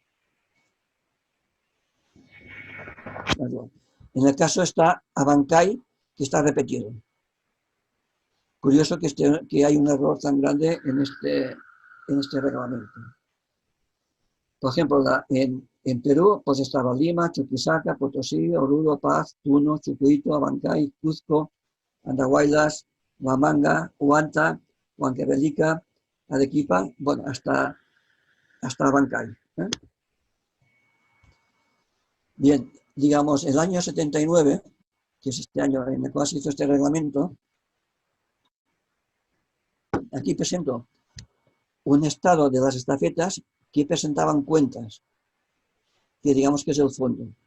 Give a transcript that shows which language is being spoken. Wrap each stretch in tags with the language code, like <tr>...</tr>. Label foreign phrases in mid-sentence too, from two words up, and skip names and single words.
<es>En el caso está Abancay, que está repetido. Curioso que hay un error tan grande en este reglamento. Por ejemplo, en Perú, pues estaba Lima, Chuquisaca, Potosí, Oruro, Paz, Puno, Chucuito, Abancay, Cuzco, Andahuaylas, Huamanga, Huanta, Huancavelica, Arequipa, bueno, hasta hasta Abancay. Bien, digamos, el año 79, que es este año en el cual se hizo este reglamento, aquí presento un estado de las estafetas que presentaban cuentas, que digamos que es el fondo.</es>